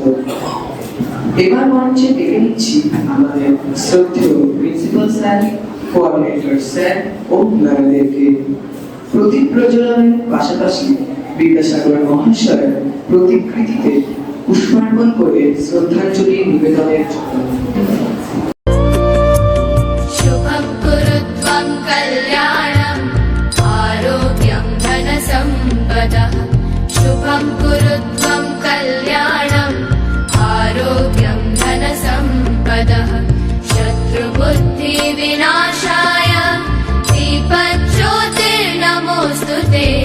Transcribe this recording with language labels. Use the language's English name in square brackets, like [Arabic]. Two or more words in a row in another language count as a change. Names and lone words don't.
[Bangla] এবার মঞ্চে ডেকে নিচ্ছি আমাদের শ্রদ্ধেয় প্রিন্সিপাল স্যার, কোঅর্ডিনেটর স্যার ও ম্যাডামদেরকে। প্রদীপ প্রজ্বলনের পাশাপাশি বিদ্যাসাগর মহাশয়ের প্রতিকৃতিতে পুষ্পার্পণ করে শ্রদ্ধাঞ্জলি নিবেদনের জন্য। [Sanskrit] शुभं कुरु त्वं कल्याणम् आरोग्यं धनसम्पदः शत्रुबुद्धिविनाशाय दीपज्योतिर्नमोऽस्तु ते